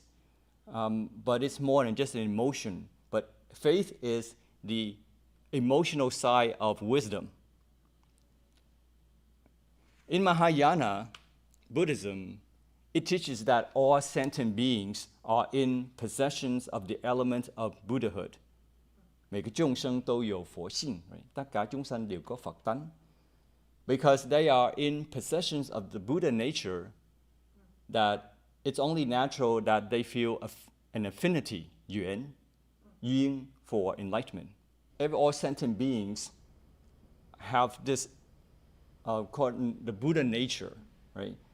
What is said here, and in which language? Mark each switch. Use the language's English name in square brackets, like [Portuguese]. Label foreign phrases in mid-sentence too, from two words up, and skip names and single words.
[English] But it's more than just an emotion. But faith is the emotional side of wisdom. In Mahayana Buddhism, it teaches that all sentient beings are in possession of the element of Buddhahood. [Chinese] 每个众生都有佛性, right? 大家众生 [Vietnamese] đều có Phật tánh. [English] Because they are in possession of the Buddha nature, that it's only natural that they feel an affinity, yuan, for enlightenment. All sentient beings have this called the Buddha nature, right?